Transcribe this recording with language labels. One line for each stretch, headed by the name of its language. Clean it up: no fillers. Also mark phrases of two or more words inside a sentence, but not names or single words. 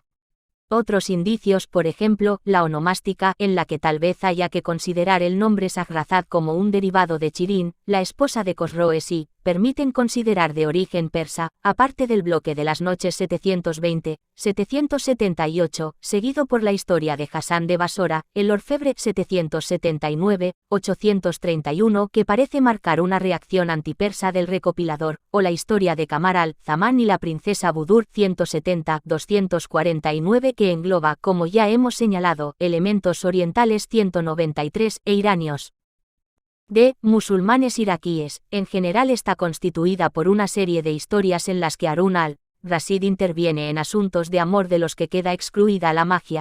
Spanish: Otros indicios, por ejemplo, la onomástica, en la que tal vez haya que considerar el nombre Shahrazad como un derivado de Chirín, la esposa de Khosroes, permiten considerar de origen persa, aparte del bloque de las noches 720, 778, seguido por la historia de Hassan de Basora, el orfebre 779, 831, que parece marcar una reacción antipersa del recopilador, o la historia de Kamar al-Zaman y la princesa Budur 170, 249, que engloba, como ya hemos señalado, elementos orientales 193 e iranios. D. Musulmanes iraquíes. En general está constituida por una serie de historias en las que Harun al-Rashid interviene en asuntos de amor de los que queda excluida la magia.